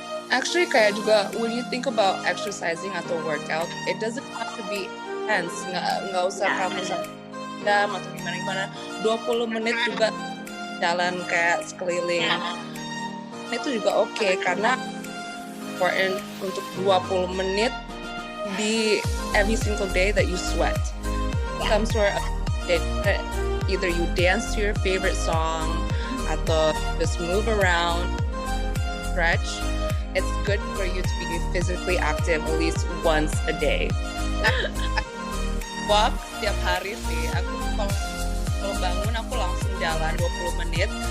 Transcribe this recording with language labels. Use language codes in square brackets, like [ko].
[en] Actually [id] kayak juga [en] when you think about exercising atau workout, it doesn't have to be intense. [id] Nggak usah kamu jam atau gimana 20 menit juga jalan kayak sekeliling. Itu juga oke karena important untuk 20 menit di [en] every single day that you sweat. Some sort of either you dance to your favorite song atau just move around, stretch. It's good for you to be physically active at least once a day. [id] Walk setiap hari sih. Aku kalau bangun aku langsung jalan 20 menit.